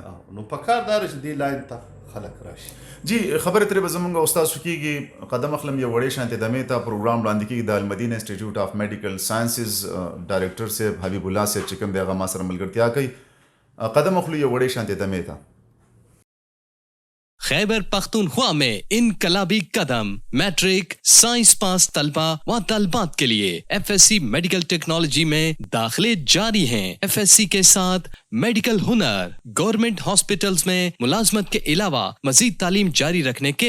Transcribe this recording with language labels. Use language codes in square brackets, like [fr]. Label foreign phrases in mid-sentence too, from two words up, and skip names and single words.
[ps] نو په کار دا چې دې لاین ته خلک راشي. جی خبره ترې به زمونږ او ستاسو کېږي. قدم اخلم یو وړې شانتې دمې ته پروګرام وړاندې کېږي د المدینه انسټیټیوټ آف میډیکل ساینسز ډایرکټر صاحب حبیب الله صاحب چې کوم دی هغه ما سره ملګرتیا کوي. قدم اخلو یو وړې شانتې دمې ته. [ur] خیبر پختونخوا میں انقلابی قدم [en] matric science pass [ur] طلبہ و طالبات کے لیے [en] FSc medical technology [ur] میں داخلے جاری ہیں. ایف ایس سی کے ساتھ میڈیکل ہنر, [en] government hospitals [ur] میں ملازمت کے علاوہ مزید تعلیم جاری رکھنے کے